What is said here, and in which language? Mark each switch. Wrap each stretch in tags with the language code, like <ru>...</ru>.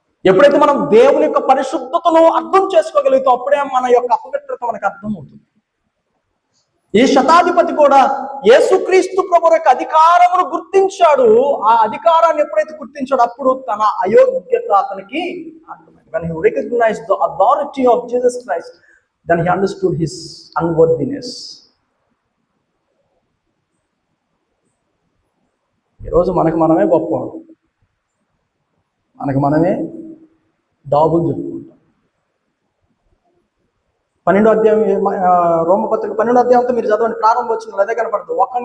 <te>ఎప్పుడైతే మనం దేవుని యొక్క పరిశుద్ధతను అర్థం చేసుకోగలుగుతాం, అప్పుడే మన యొక్క అపవిత్రత మనకు అర్థమవుతుంది. ఈ శతాధిపతి కూడా యేసుక్రీస్తు ప్రభు యొక్క అధికారమును గుర్తించాడు. ఆ అధికారాన్ని ఎప్పుడైతే గుర్తించాడో అప్పుడు తన అయోగ్యత అతనికి అర్థమైంది.</te> <en>When he recognized the authority of Jesus Christ, then he understood his unworthiness.</en> <te>ఈరోజు మనకు మనమే గొప్పవాడు, మనకు మనమే దాబులు చెప్పుకుంటాం. 12వ అధ్యాయం రోమపత్రిక 12వ అధ్యాయంతో మీరు చదవండి, ప్రారంభం వచ్చిన అదే కనపడుతుంది.</te>